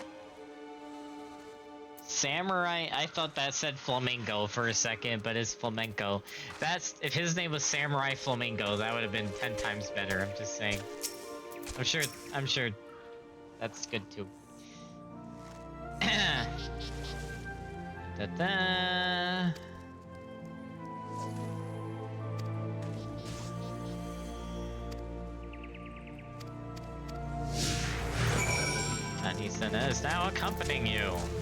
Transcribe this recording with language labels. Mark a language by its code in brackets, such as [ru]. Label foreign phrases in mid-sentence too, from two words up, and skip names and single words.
[en] Samurai, I thought that said flamingo for a second, but it's flamenco. That's, if his name was Samurai Flamingo, that would have been 10 times better, I'm just saying. I'm sure that's good too. Da-da. Kanisena is now accompanying you.